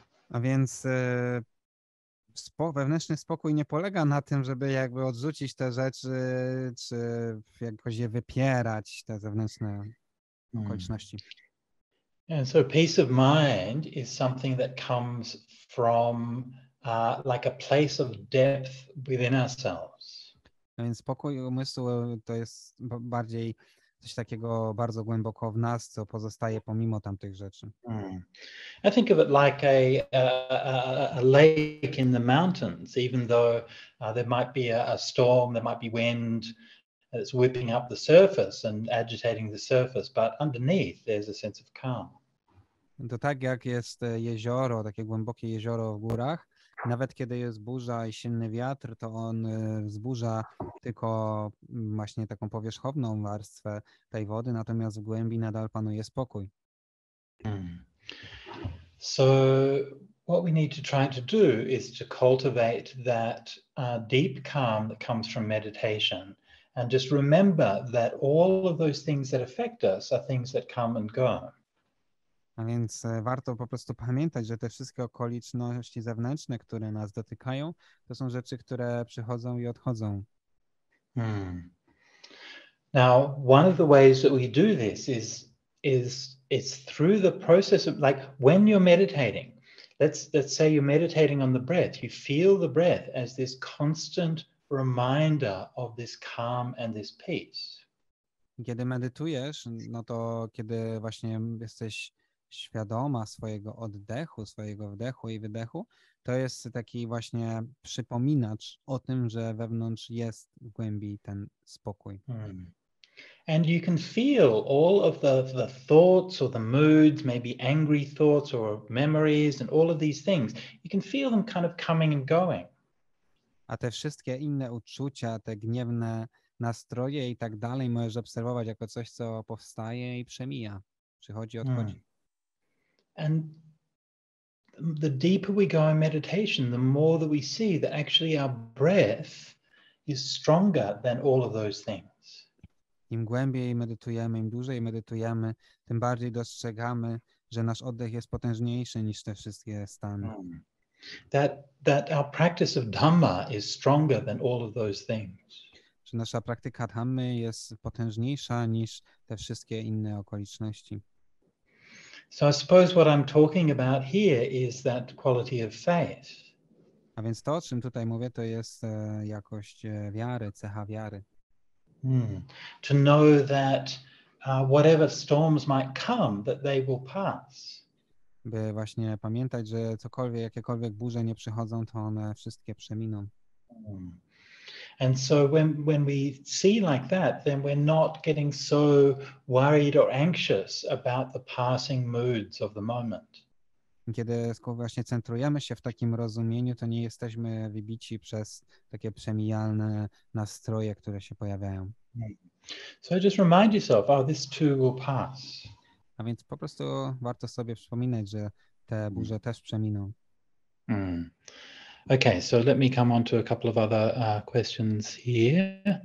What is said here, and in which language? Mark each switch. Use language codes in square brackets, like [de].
[pl] A więc wewnętrzny spokój nie polega na tym, żeby jakby odrzucić te rzeczy, czy jakoś je wypierać, te zewnętrzne okoliczności. [en] And so peace of mind is something that comes from like a place of depth within ourselves. [pl] A więc spokój umysłu to jest bardziej coś takiego bardzo głęboko w nas, co pozostaje pomimo tamtych rzeczy. [en] I think of it like a lake in the mountains, even though there might be a storm, there might be wind, it's whipping up the surface and agitating the surface, but underneath there's a sense of calm. [pl] To tak jak jest jezioro, takie głębokie jezioro w górach, nawet kiedy jest burza i silny wiatr, to on wzburza tylko właśnie taką powierzchowną warstwę tej wody, natomiast w głębi nadal panuje spokój. [en] So what we need to try to do is to cultivate that deep calm that comes from meditation, and just remember that all of those things that affect us are things that come and go. [pl] A więc warto po prostu pamiętać, że te wszystkie okoliczności zewnętrzne, które nas dotykają, to są rzeczy, które przychodzą i odchodzą. [en] Now, one of the ways that we do this is through the process of, like, when you're meditating. Let's say you're meditating on the breath. You feel the breath as this constant reminder of this calm and this peace. [pl] Kiedy medytujesz, no to kiedy właśnie jesteś świadoma swojego oddechu, swojego wdechu i wydechu, to jest taki właśnie przypominacz o tym, że wewnątrz jest w głębi ten spokój. [en] And you can feel all of the thoughts or the moods, maybe angry thoughts or memories and all of these things. You can feel them kind of coming and going. [pl] A te wszystkie inne uczucia, te gniewne nastroje i tak dalej możesz obserwować jako coś, co powstaje i przemija. Przychodzi, odchodzi. [en] And the deeper we go in meditation, the more that we see that actually our breath is stronger than all of those things. [pl] Im głębiej medytujemy, im dłużej medytujemy, tym bardziej dostrzegamy, że nasz oddech jest potężniejszy niż te wszystkie stany. [en] That our practice of Dhamma is stronger than all of those things. [pl] Że nasza praktyka Dhammy jest potężniejsza niż te wszystkie inne okoliczności. [en] So I suppose what I'm talking about here is that quality of faith. [pl] A więc to, o czym tutaj mówię, to jest jakość wiary, cecha wiary. [en] To know that whatever storms might come, that they will pass. [pl] By właśnie pamiętać, że jakiekolwiek burze nie przychodzą, to one wszystkie przeminą. [en] And so when we see like that, then we're not getting so worried or anxious about the passing moods of the moment. [pl] Kiedy właśnie centrujemy się w takim rozumieniu, to nie jesteśmy wybici przez takie przemijalne nastroje, które się pojawiają. [en] So just remind yourself, this too will pass. [pl] A więc po prostu warto sobie przypominać, że te burze też przeminą. [en] Okay, so let me come on to a couple of other questions here.